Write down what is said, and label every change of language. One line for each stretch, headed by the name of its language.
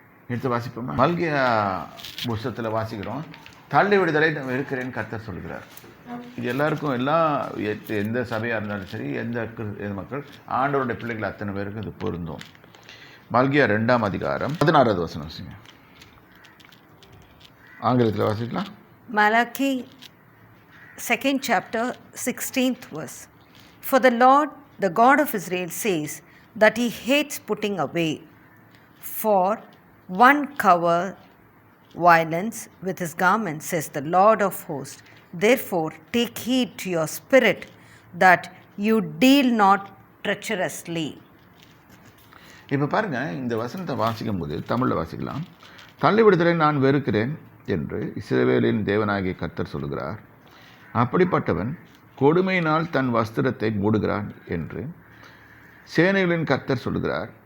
Tamil: எடுத்து வாசிப்போமா? மல்கியா புஸ்தகத்தில் வாசிக்கிறோம், தள்ளி விடுதலை நான் வெறுக்கிறேன் கர்த்தர் சொல்கிறார். இது எல்லாருக்கும் எந்த சபையாக இருந்தாலும் சரி, எந்த மக்கள் ஆண்டவருடைய பிள்ளைகள் அத்தனை பேருக்கு இது பொருந்தும். மல்கியா 2ஆம் அதிகாரம் 16வது வசனம் வாசிங்க. ஆங்கிலத்தில் வாசிக்கலாம்.
English: Malachi 2nd chapter 16th verse. For the Lord, the God of Israel, says that he hates putting away. For one cover violence with his garment, says the Lord of hosts. Therefore, take heed to your spirit that you deal not treacherously.
Tamil: இப்போ பாருங்கள், இந்த வசனத்தை வாசிக்கும் போது தமிழில் வாசிக்கலாம். தள்ளி விடுதலை நான் வெறுக்கிறேன் என்று இஸ்ரவேலின் தேவனாகிய கர்த்தர் சொல்கிறார். அப்படிப்பட்டவன் கொடுமையினால் தன் வஸ்திரத்தை மூடுகிறான் என்று சேனைகளின் கர்த்தர் சொல்கிறார்.